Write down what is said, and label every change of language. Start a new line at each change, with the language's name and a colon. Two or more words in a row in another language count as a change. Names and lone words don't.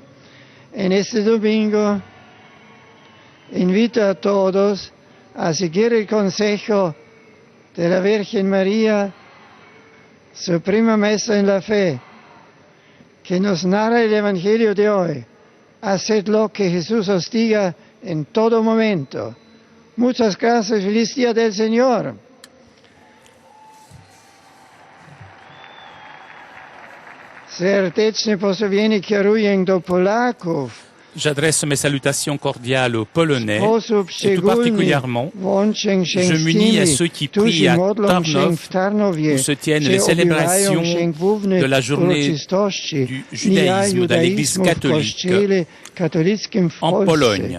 Spanish: En este domingo invito a todos a seguir el consejo de la Virgen María, su prima maestra en la fe, que nos narra el Evangelio de hoy. Haced lo que Jesús os diga en todo momento. Muchas gracias, feliz día del Señor.
Polish: Serdeczne pozdrowienie kieruję do Polaków,
French: J'adresse mes salutations cordiales aux Polonais et tout particulièrement, je m'unis à ceux qui prient à Tarnów où se tiennent les célébrations de la journée du judaïsme de l'Église catholique en Pologne.